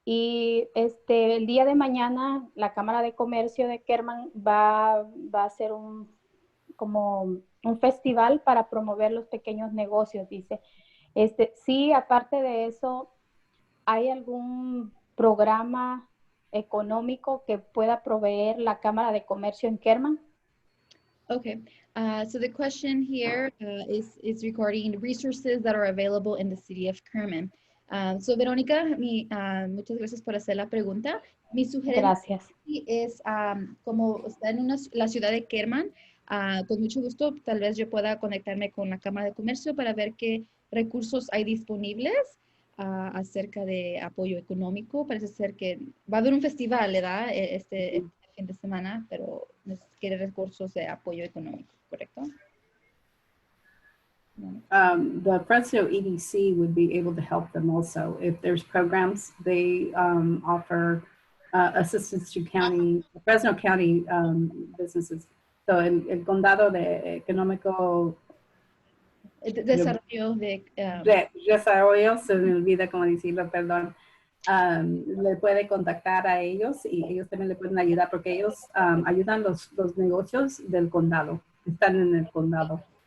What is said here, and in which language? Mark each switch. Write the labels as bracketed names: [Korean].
[Spanish] Y el día de mañana la Cámara de Comercio de Kerman va a hacer como un festival para promover los pequeños negocios, dice. Sí, aparte de eso, ¿hay algún programa económico que pueda proveer la Cámara de Comercio en Kerman? [English] Okay, so the question here is regarding resources that are available in the city of Kerman. [Spanish] So Verónica, muchas gracias por hacer la pregunta. Mi sugerencia es, como está en la ciudad de Kerman, con mucho gusto tal vez yo pueda conectarme con la Cámara de Comercio para ver qué recursos hay disponibles acerca de apoyo económico. Parece ser que va a haber un festival, ¿verdad? Este fin de semana, pero quiere recursos de apoyo económico, ¿correcto? No. [English] The Fresno EDC would be able to help them also. If there's programs, they offer assistance to Fresno County businesses. [Spanish] So el condado de económico Desarrollo de... de desarrollo, se me olvida cómo decirlo, perdón. Le puede contactar a ellos y ellos también le pueden ayudar porque ellos ayudan los negocios del condado, están en el condado.